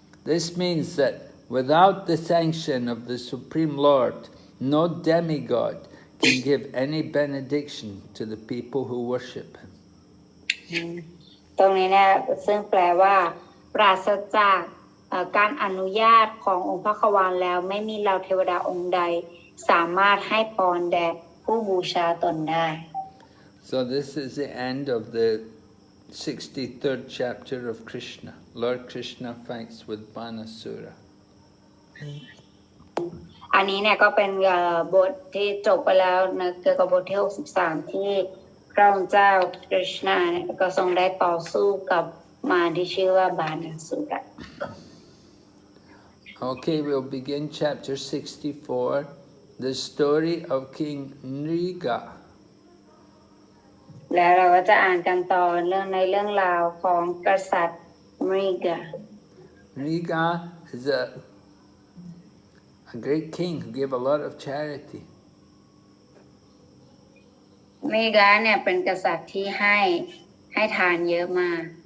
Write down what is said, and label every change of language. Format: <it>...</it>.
<en>This means that without the sanction of the Supreme Lord, no demigod can give any benediction to the people who worship him.</en> <th>ตรงนี้เนี่ยซึ่งแปลว่าปราศจากการอนุญาตขององค์พระควานแล้วไม่มีเหล่าเทวดาองค์ใดสามารถให้พรแด่ผู้บูชาตนได้</th> <en>So this is the end of the 63rd chapter of Krishna. Lord Krishna fights with Banasura.</en> <th>อันนี้เนี่ยก็เป็นบทที่จบไปแล้วนะเกี่ยวกับบทที่63ที่พระองค์เจ้าคริชนาเนี่ยก็ทรงได้ต่อสู้กับมารที่ชื่อว่าบานาสุระ</th> <en>Okay, we'll begin chapter 64, the story of King Nriga.</en> <th>แล้วเราก็จะอ่านกันต่อเรื่องราวของกษัตริย์มริกา</th> <en>Nriga is a great king who gave a lot of charity.</en> <th>มริกาเนี่ยเป็นกษัตริย์ที่ให้ทานเยอะมาก</th>